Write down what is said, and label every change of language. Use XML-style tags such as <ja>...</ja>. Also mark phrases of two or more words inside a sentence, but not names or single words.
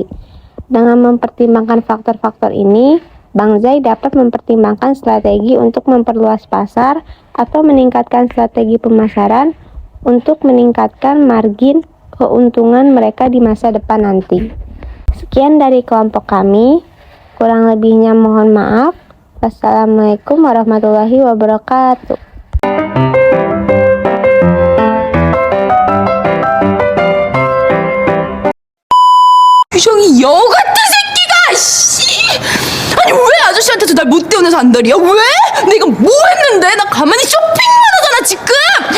<id>Dengan mempertimbangkan faktor-faktor ini, Bangzai dapat mempertimbangkan strategi untuk memperluas pasar atau meningkatkan strategi pemasaran untuk meningkatkan margin keuntungan mereka di masa depan nanti. Sekian dari kelompok kami, kurang lebihnya mohon maaf.</id> <ar>والسلام عليكم ورحمة الله وبركاته.</ar> <ko>유정이 여 같은 새끼가 씨! 아니 왜 아저씨한테도 날 못 대우내서 안달이야? 왜? 내가 뭐 했는데? 나 가만히 쇼핑만 하잖아 지금!</ko>